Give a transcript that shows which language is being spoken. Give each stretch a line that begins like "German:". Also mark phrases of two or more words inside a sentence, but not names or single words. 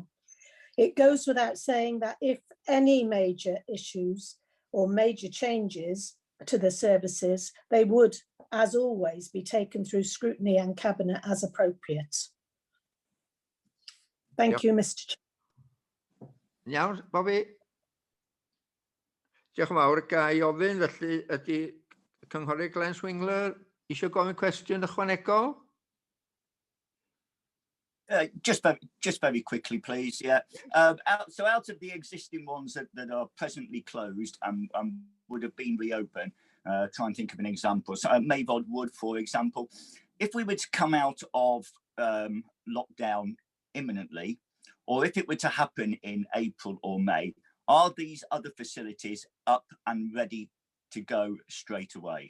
English: It goes without saying that if any major issues or major changes to the services, they would, as always, be taken through scrutiny and cabinet as appropriate. Thank you, Mr. Chair.
Welsh: Iawn, Bobby. Diolch yn fawr. Ga I ofyn, felly, ydy Cynghorydd Glen Swingler eisiau gofyn cwestiwn ychwanegol?
English: Just very quickly, please. Yeah. So out of the existing ones that are presently closed and would have been reopened, try and think of an example. So Mayvod Wood, for example, if we were to come out of lockdown imminently, or if it were to happen in April or May, are these other facilities up and ready to go straight away?